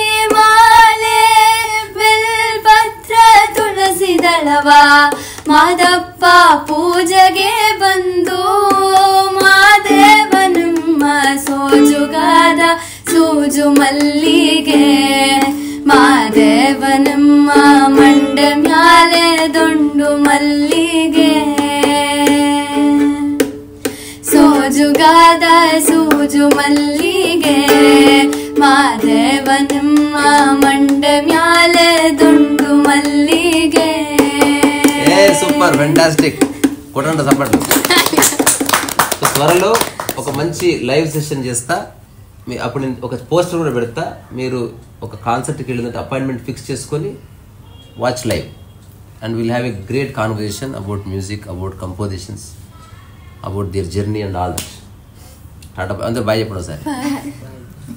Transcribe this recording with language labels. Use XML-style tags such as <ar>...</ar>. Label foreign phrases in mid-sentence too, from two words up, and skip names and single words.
<kn>ಮಾಲೆ ಬಿಲ್ಪತ್ರ ತುಳಸಿ ದಳವ ಮಾದಪ್ಪ ಪೂಜೆಗೆ ಬಂದು ಮಾದೇವ ನಿಮ್ಮ ಸೋಜುಗಾದ ಸೂಜು ಮಲ್ಲಿಗೆ ಮಾದೇವ ನಿಮ್ಮ ಮಂಡ ಮ್ಯಾಲೆ ದುಂಡು ಮಲ್ಲಿಗೆ ಸೋಜುಗಾದ ಸೂಜು ಮಲ್ಲಿಗೆ ಮಾದೇವ ನಿಮ್ಮ ಮಂಡ ಮ್ಯಾಲೆ ದುಂಡು ಮಲ್ಲಿಗೆ.</kn> <te>సూపర్, ఫెంటాస్టిక్, కొట్టండి సపట్లు. త్వరలో ఒక మంచి లైవ్ సెషన్ చేస్తా, అప్పుడు నేను ఒక పోస్టర్ కూడా పెడతా. మీరు ఒక కాన్సర్ట్కి వెళ్ళినట్టు అపాయింట్మెంట్ ఫిక్స్ చేసుకొని</te> <en>watch live and will have a great conversation about music, about compositions, about their journey and all that.</en> <te>అందరూ బాయ్ చెప్పండి సార్.</te>